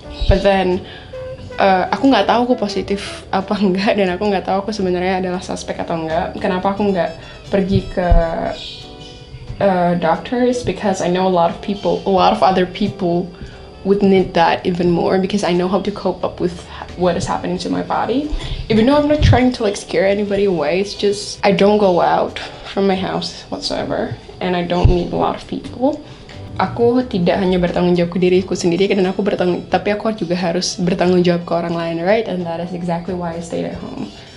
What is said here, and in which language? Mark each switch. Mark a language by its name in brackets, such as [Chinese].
[English] But then [Indonesian] aku nggak tahu aku positif apa enggak, dan aku nggak tahu aku sebenarnya adalah suspek atau enggak. Kenapa aku nggak pergi ke doctors? [English] Because I know a lot of other people would need that even more, because I know how to cope up with what is happening to my body. Even though I'm not trying to like scare anybody away, it's just I don't go out from my house whatsoever, and I don't meet a lot of people. [Indonesian] Aku tidak hanya bertanggung jawab ke diriku sendiri, dan tapi aku juga harus bertanggung jawab ke orang lain, [English] right? And that is exactly why I stayed at home.